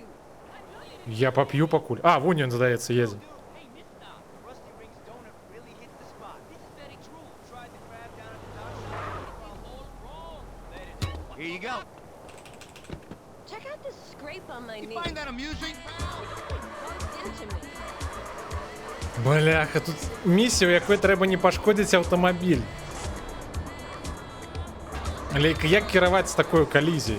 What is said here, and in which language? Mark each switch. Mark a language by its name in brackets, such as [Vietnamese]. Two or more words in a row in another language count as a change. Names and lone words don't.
[Belarusian] Я поп'ю пакуль. А, вон ён, здаецца, едзе. [English] Here you go. Check out this scrape on my knee. You find that amusing? [Belarusian] Бляха, тут місія, у якой трэба не пашкодзіць аўтамабіль. Але як кіраваць з такой калізіяй?